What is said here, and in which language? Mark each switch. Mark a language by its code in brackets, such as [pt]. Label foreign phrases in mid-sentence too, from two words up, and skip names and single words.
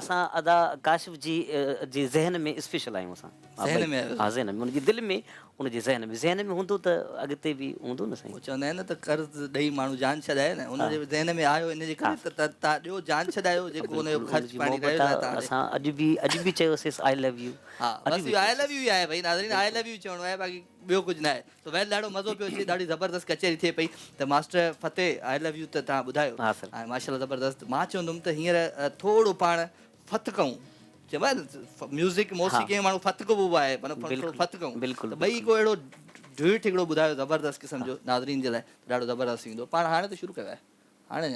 [sd] असां अदा काशिफ जी ज़हन में स्पेशल आहियूं असां। ज़हन में आहियो? हा, ज़हन में, हुनजी दिलि में, हुनजे ज़हन में हूंदो त अॻिते बि हूंदो न साईं। उहो चवंदा आहिनि न त कर्ज़ ॾेई माण्हू जान छॾाए न, हुनजे ज़हन में आयो इन जे करे त तव्हां ॾियो जान छॾायो, जेको हुनजो ख़र्च पाणी रहियो आहे तव्हांजे। असां अॼु बि चयोसीं [en] I love you. [sd] हा बसि इहो [en] I love you [sd] ई आहे भई नाज़रीन, [en] I love you [sd] चवणो आहे, बाक़ी ॿियो कुझु न आहे। त वेल ॾाढो मज़ो पियो अचे, ॾाढी ज़बरदस्त कचहरी थिए पई। त मास्टर फतेह [en] I love you [sd] त तव्हां ॿुधायो। हा सर। ऐं माशाल्लाह ज़बरदस्त। मां चवंदुमि त हींअर थोरो पाण फत कयूं, चइबो आहे न म्यूज़िक मौसीक़ी में माण्हू फत कबो आहे, माना थोरो फत कयूं। बिल्कुलु, त ॿई को अहिड़ो ड्यूट हिकिड़ो ॿुधायो ज़बरदस्त क़िस्म जो नाज़रीन जे लाइ, ॾाढो ज़बरदस्त थींदो। पाण हाणे त शुरू कयो आहे? हाणे अञा?